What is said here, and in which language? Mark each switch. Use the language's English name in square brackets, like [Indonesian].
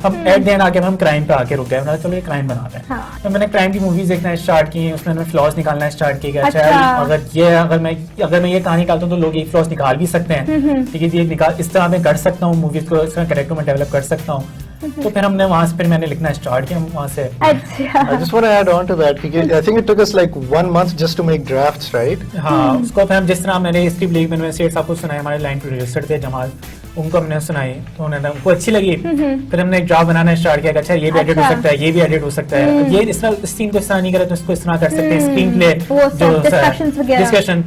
[Hindi] हम at the end आके हम क्राइम पे आके रुक गए, मैंने चलो ये क्राइम बनाते हैं। तो मैंने क्राइम की मूवीज देखना स्टार्ट की, उसमें मैंने फ्लॉज निकालना स्टार्ट किया। अच्छा अगर मैं ये कहानी निकालता हूँ तो लोग ये फ्लॉज निकाल भी सकते हैं, ठीक है, ये निकाल इस तरह मैं कर सकता हूँ, मूवीज को इस तरह कैरेक्टर में डेवलप कर सकता हूँ। तो फिर हमने वहाँ से फिर मैंने लिखना स्टार्ट किया वहाँ से। [English] I just want to add on to that because I think it took us like 1 month just to make drafts, right? [Hindi] हाँ, उसको फिर हम जिस तरह मैंने स्क्रिप्ट लिखी, मैंने सैयद साहब को सुनाई, हमारे लाइन प्रोड्यूसर थे जमाल, उनको हमने सुनाई तो उनको अच्छी लगी। फिर हमने एक ड्राफ्ट बनाना स्टार्ट किया कि अच्छा ये भी एडिट हो सकता है, ये भी एडिट हो सकता है, ये इस तरह इस सीन को इस तरह नहीं करे तो इसको इस तरह कर सकते हैं, स्क्रीन प्ले जो डिस्कशन।